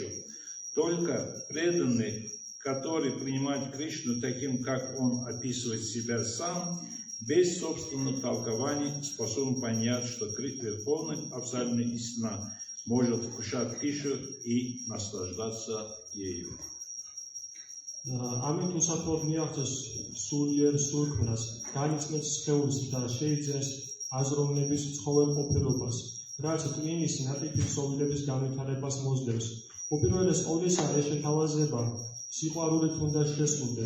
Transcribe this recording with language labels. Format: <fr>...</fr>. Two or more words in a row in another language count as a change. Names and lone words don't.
<ru>Только преданный, который принимает Кришну таким, как он описывает себя сам, без собственных толкований способен понять, что Верховный абсолютная истина может вкушать пищу и наслаждаться ею.</ru> <ka>ამით უსათუოდ მიაღწევს სულიერ სულქმნას, განიცნობს სხეულს და შეიძენს აზროვნების ცხოველყოფილობას, რაც ტვინის ნატიფი ქსოვილების განვითარებას მოსდევს. უპირველეს ყოვლისა, ეს შეთავაზება სიყვარულით უნდა შესრულდეს.</ka>